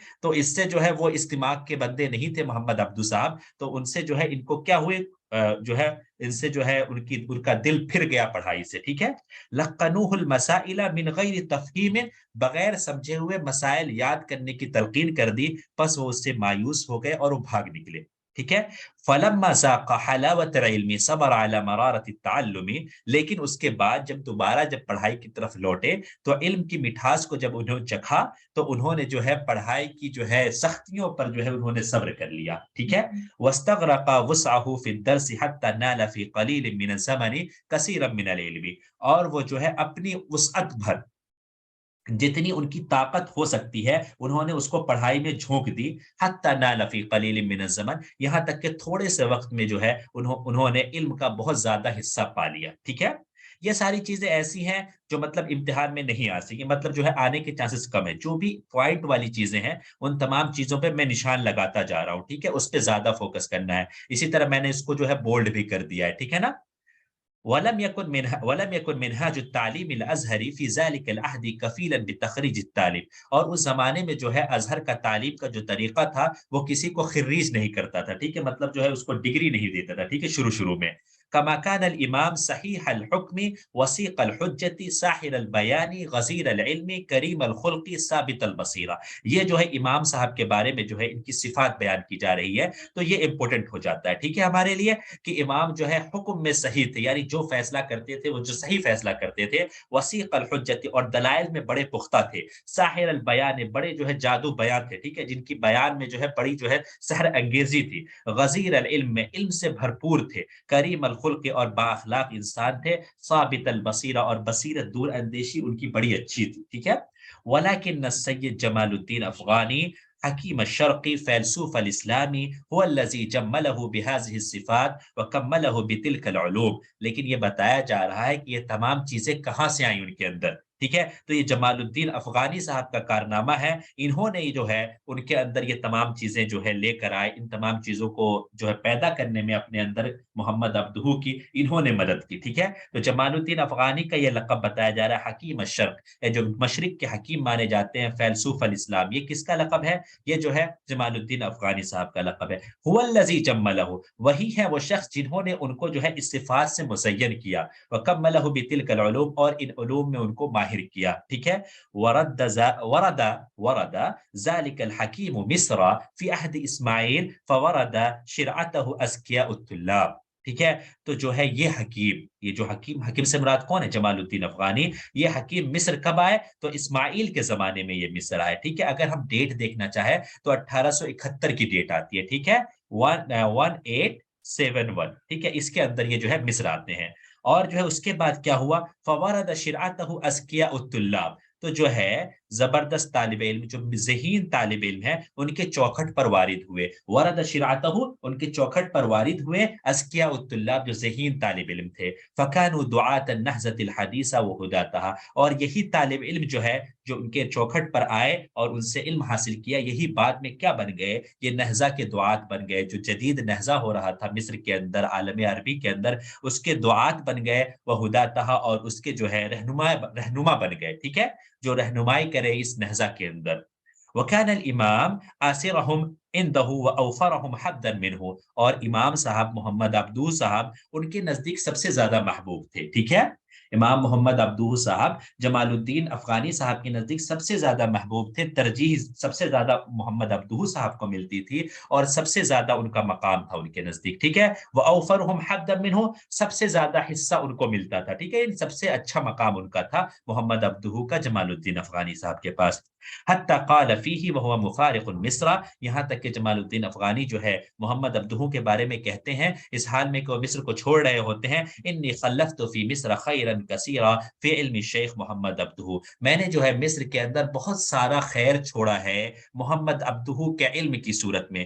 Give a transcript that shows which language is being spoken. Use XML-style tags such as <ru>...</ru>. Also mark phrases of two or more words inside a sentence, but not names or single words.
<hi>तो इससे जो है वो इस दिमाग के बंदे नहीं थे मोहम्मद अब्दू साहब, तो उनसे जो है इनको क्या हुए, जो है इनसे जो है उनका दिल फिर गया पढ़ाई से, ठीक है?</hi> <ar>لقنوه المسائل من غير تفهيم,</ar> <hi>बगैर समझे हुए मसाइल याद करने की तलक़ीन कर दी, बस वो उससे मायूस हो गए और वो भाग निकले, ठीक है?</hi> <ar>فلما ذاق حلاوة العلم صبر على مرارة التعلم,</ar> <hi>लेकिन उसके बाद जब दोबारा जब पढ़ाई की तरफ लौटे, तो इल्म की मिठास को जब उन्होंने चखा, तो उन्होंने जो है पढ़ाई की जो है सख्तियों पर जो है उन्होंने सब्र कर लिया, ठीक है?</hi> <ar>واستغرق وسعه في الدرس حتى نال في قليل من الزمن كثيرا من العلم,</ar> <hi>और वो जो है अपनी वुसअत भर, जितनी उनकी ताकत हो सकती है, उन्होंने उसको पढ़ाई में झोंक दी।</hi> <ar>حتى نال في قليل من الزمن,</ar> <hi>यहाँ तक कि थोड़े से वक़्त में जो है उन्होंने इल्म का बहुत ज़्यादा हिस्सा पा लिया, ठीक है? ये सारी चीज़ें ऐसी हैं जो मतलब इम्तिहान में नहीं आ सकी, मतलब जो है आने के चांसेस कम है। जो भी पॉइंट वाली चीज़ें हैं, उन तमाम चीज़ों पे मैं निशान लगाता जा रहा हूँ, ठीक है? उस पे ज़्यादा फ़ोकस करना है। इसी तरह मैंने इसको जो है बोल्ड भी कर दिया है, ठीक है ना?</hi> <ar>ولم يكن منهاج التعليم الأزهري في ذلك العهد كفيلا بتخريج طالب,</ar> <hi>और उस ज़माने में जो है अज़हर का तालीम का जो तरीक़ा था, वो किसी को ख़िर्रीज नहीं करता था, ठीक है? मतलब जो है उसको डिग्री नहीं देता था, ठीक है? शुरू-शुरू में।</hi> <ar>كما كان الإمام صحيح الحكم وثيق الحجة ساحر البيان غزير العلم كريم الخلق ثابت البصيرة.</ar> <hi>ये जो है इमाम साहब के बारे में जो है इनकी सिफात बयान की जा रही है, तो ये इंपॉर्टेंट हो जाता है, ठीक है, हमारे लिए कि इमाम जो है हुक्म में सही थे, यानी जो फैसला करते थे वो जो सही फैसला करते थे,</hi> <ar>وثيق الحجة</ar> <hi>और दलाइल में बड़े पुख्ता थे,</hi> <ar>ساحر البيان</ar> <hi>बड़े जो है जादू बयान थे, ठीक है, जिनकी बयान में जो है बड़ी जो है सहर अंगेजी थी,</hi> <ar>غزير العلم</ar> <hi>में इल्म से भरपूर थे,</hi> <ar>كريم الخلق</ar> <hi>और बाअखलाक इंसान थे,</hi> <ar>ثابت البصيرة</ar> <hi>और बसीरत दूर अंदेशी उनकी बड़ी अच्छी थी, ठीक है।</hi> <ar>ولكن السيد جمال الدين الأفغاني حكيم الشرق فيلسوف الإسلام هو الذي جمله بهذه الصفات وكمله بتلك العلوم.</ar> <hi>लेकिन ये बताया जा रहा है कि ये तमाम चीजें कहाँ से आई उनके अंदर, ठीक है। तो ये जमालुद्दीन अफगानी साहब का कारनामा है, इन्होंने जो है उनके अंदर ये तमाम चीजें जो है लेकर आए, इन तमाम चीजों को जो है पैदा करने में अपने अंदर मोहम्मद अब्दुहू की इन्होंने मदद की, ठीक है। तो जमालुद्दीन अफगानी का ये लक़ब बताया जा रहा है</hi> <ar>حكيم الشرق,</ar> <hi>जो मशरिक के हकीम माने जाते हैं,</hi> <ar>فيلسوف الإسلام,</ar> <hi>ये किसका लक़ब है? ये जो है जमालुद्दीन अफगानी साहब का लक़ब है।</hi> <ar>هو الذي جمله,</ar> <hi>वही है वो शख्स जिन्होंने उनको जो है इस सिफ़ात से मुज़य्यन किया,</hi> <ar>وكمله بتلك العلوم</ar> <hi>और इन उलूम में उनको माहिर किया, ठीक है।</hi> <ar>ورد ورد ورد ذلك الحكيم مصر في عهد إسماعيل فورد شرعته أذكياء الطلاب,</ar> <hi>ठीक है। तो जो है ये हकीम, ये जो हकीम, हकीम से मुराद कौन है? जमालुद्दीन अफगानी। ये हकीम मिस्र कब आए? तो इस्माइल के जमाने में ये मिस्र आए, ठीक है। अगर हम डेट देखना चाहे तो 1871 की डेट आती है, ठीक है, 1871, ठीक है, इसके अंदर ये जो है मिस्र आते हैं। और जो है उसके बाद क्या हुआ?</hi> <ar>فورد شرعته أذكياء الطلاب,</ar> <hi>तो जो है जबरदस्त तालिब इल्म, जो ज़हीन तालिब इल्म है, उनके चौखट पर वारिद हुए।</hi> <ar>ورد شرعته,</ar> <hi>उनके चौखट पर वारिद हुए</hi> <ar>أذكياء الطلاب,</ar> <hi>जो ज़हीन तालिब इल्म थे।</hi> <ar>فكانوا دعاة النهضة الحديثة وهداتها,</ar> <hi>और यही तालिब इल्म जो है, जो उनके चौखट पर आए और उनसे इल्म हासिल किया, यही बाद में क्या बन गए? ये नहज़ा के दुआत बन गए। जो जदीद नहज़ा हो रहा था मिस्र के अंदर, आलम अरबी के अंदर, उसके दुआत बन गए,</hi> <ar>وهداتها,</ar> <hi>और उसके जो है रहनुमा बन गए, ठीक है, जो रहनुमाई करे इस नहज़ा के अंदर।</hi> <ar>وكان الإمام آثرهم عنده وأوفرهم حظا منه,</ar> <hi>और इमाम साहब मोहम्मद अब्दू साहब उनके नजदीक सबसे ज्यादा महबूब थे, ठीक है। इमाम मोहम्मद अब्दू साहब जमालुद्दीन अफगानी साहब के नजदीक सबसे ज्यादा महबूब थे, तरजीह सबसे ज्यादा मोहम्मद अब्दू साहब को मिलती थी और सबसे ज्यादा उनका मकाम था उनके नजदीक, ठीक है।</hi> <ar>وأوفرهم حظا منه,</ar> <hi>सबसे ज्यादा हिस्सा उनको मिलता था, ठीक है। इन सबसे अच्छा मकाम उनका था मोहम्मद अब्दू का जमालुद्दीन अफगानी साहब के पास।</hi> <ar>حتى قال فيه وهو مفارق مصر,</ar> <hi>यहाँ तक कि जमालुद्दीन अफ़गानी जो है मोहम्मद अब्दुहू के बारे में कहते हैं, इस हाल में कि वो मिस्र को छोड़ रहे होते हैं,</hi> <ar>إني خلفت في مصر خيرا كثيرا في علم الشيخ محمد عبده,</ar> <hi>मैंने जो है मिस्र के अंदर बहुत सारा खैर छोड़ा है मोहम्मद अब्दुहू के इल्म की सूरत में।</hi>